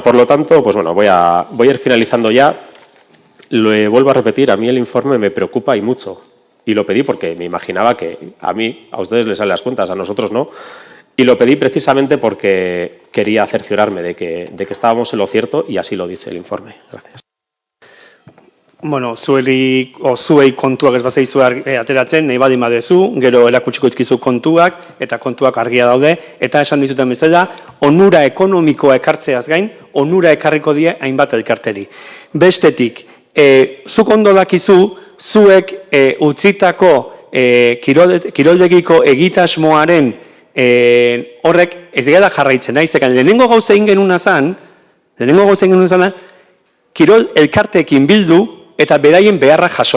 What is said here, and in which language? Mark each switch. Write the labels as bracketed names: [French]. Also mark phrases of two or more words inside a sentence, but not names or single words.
[Spanish] Por lo tanto, pues bueno, voy a ir finalizando ya. Lo vuelvo a repetir, a mí el informe me preocupa y mucho. Y lo pedí porque me imaginaba que a ustedes les salen las cuentas, a nosotros no. Y lo pedí precisamente porque quería cerciorarme de que estábamos en lo cierto, y así lo dice el informe. Gracias. [Basque] Bueno, zuei kontuak ez bazaizu ateratzen, nahi baldin baduzu, gero erakutsiko dizkizu kontuak, eta kontuak argia daude, eta esan dizuten bezala, onura ekonomikoa ekartzeaz gain, onura ekarriko die hainbat elkarteri. Bestetik, zuk ondo dakizu, zuek utzitako kiroldegiko egitasmoaren horrek ez gara jarraitzen, nahi zekan, lehenengo gauza egin genuna zan, kirol elkarteekin bildu, eta beraien beharra jaso.